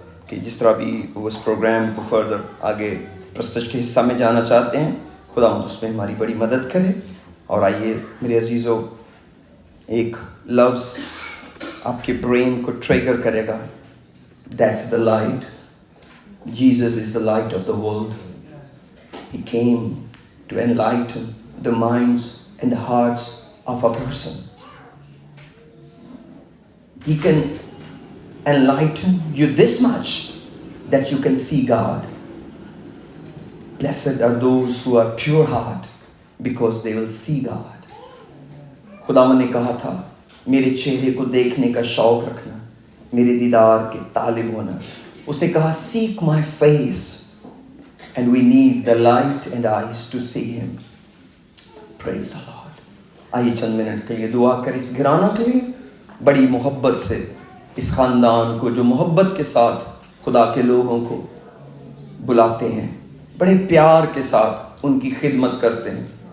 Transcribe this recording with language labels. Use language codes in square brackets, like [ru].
[ur] کہ جس طرح بھی وہ اس پروگرام کو فردر آگے پرستش کے حصہ میں جانا چاہتے ہیں، خدا اس میں ہماری بڑی مدد کرے۔ اور آئیے میرے عزیزو، ایک لفظ آپ کے برین کو ٹریگر کرے گا، [en] That's the light. Jesus is the light of the world. He came to enlighten the minds and the hearts of a person. He can enlighten you this much that you can see God. Blessed are those who are pure heart, because they will see God. [ur] خداوند نے کہا تھا میرے چہرے کو دیکھنے کا شوق رکھنا، میرے دیدار کے طالب ہونا۔ اس نے کہا [en] seek my face, and we need the light and eyes to see him. Praise the Lord۔ [ur] آئیے چند منٹ کے لیے دعا کریں اس گھرانہ کے لیے، بڑی محبت سے اس خاندان کو جو محبت کے ساتھ خدا کے لوگوں کو بلاتے ہیں، بڑے پیار کے ساتھ ان کی خدمت کرتے ہیں۔